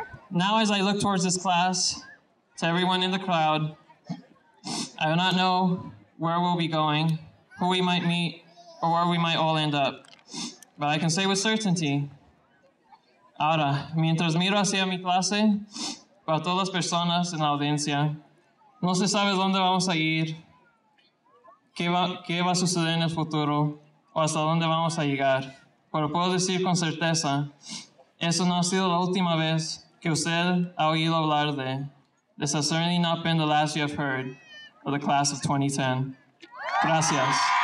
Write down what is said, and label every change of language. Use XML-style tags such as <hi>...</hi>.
<en>Now as I look towards this class, to everyone in the crowd, I do not know where we'll be going, who we might meet, or where we might all end up. But I can say with certainty,</en> <es>ahora, mientras miro hacia mi clase, para todas las personas en la audiencia, no se sabe dónde vamos a ir, qué va a suceder en el futuro, o hasta dónde vamos a llegar. pero puedo decir con certeza, eso no ha sido la última vez que usted ha oído hablar de.</es> <en>This has certainly not been the last you have heard of the class of 2010.</en> <es>Gracias.</es>